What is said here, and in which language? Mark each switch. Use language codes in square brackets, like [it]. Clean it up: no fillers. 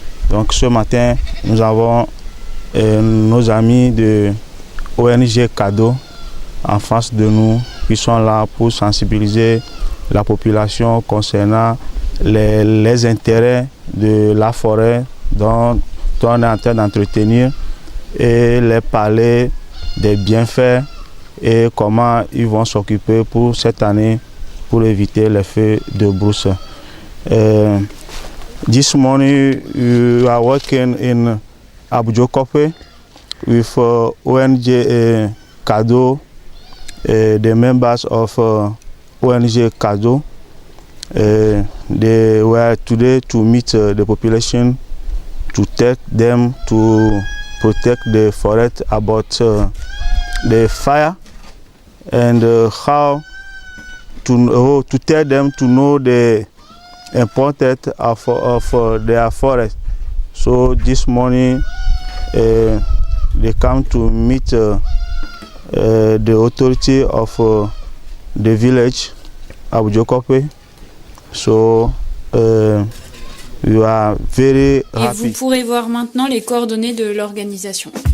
[fr] Donc ce matin, nous avons nos amis de ONG Cadeau en face de nous qui sont là pour sensibiliser la population concernant les intérêts de la forêt dont on est en train d'entretenir et les parler des bienfaits et comment ils vont s'occuper pour cette année pour éviter les feux de brousse. [en] This morning we are working in Abou-Diokope with ONG Cadeau, the members of ONG Cadeau. They were today to meet the population to tell them to protect the forest about the fire and how to tell them to know the importance of their forest. So this morning they come to meet the authority of the village Abou-Diokope. So we are very happy. [fr] Et vous pourrez voir maintenant les coordonnées de l'organisation.